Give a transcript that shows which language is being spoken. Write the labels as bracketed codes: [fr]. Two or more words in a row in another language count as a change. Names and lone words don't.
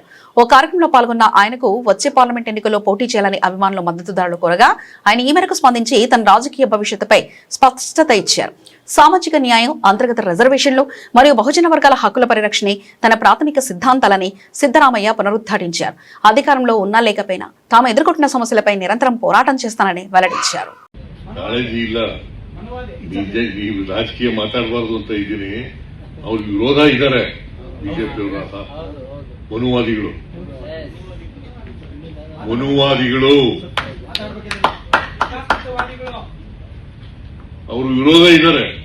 [te] ఓ కార్యక్రమంలో పాల్గొన్న ఆయనకు వచ్చే పార్లమెంట్ ఎన్నికల్లో పోటీ చేయాలని అభిమానులు మద్దతుదారులు కోరగా ఆయన ఈ మేరకు స్పందించి తన రాజకీయ భవిష్యత్తుపై స్పష్టత ఇచ్చారు. సామాజిక న్యాయం, అంతర్గత రిజర్వేషన్లు మరియు బహుజన వర్గాల హక్కుల పరిరక్షణే తన ప్రాథమిక సిద్ధాంతాలని సిద్ధరామయ్య పునరుద్ఘాటించారు. అధికారంలో ఉన్నా లేకపోయినా తాము ఎదుర్కొంటున్న సమస్యలపై నిరంతరం పోరాటం చేస్తానని వెల్లడించారు. [kn] ರಾಜಕೀಯ ಮಾತಾಡಬಾರ್ದು ಅಂತ ಇದ್ದೀನಿ. ಅವ್ರ ವಿರೋಧ ಇದ್ದಾರೆ ಬಿಜೆಪಿ ಮನುವಾದಿಗಳು ಅವರು ವಿರೋಧ ಇದ್ದಾರೆ.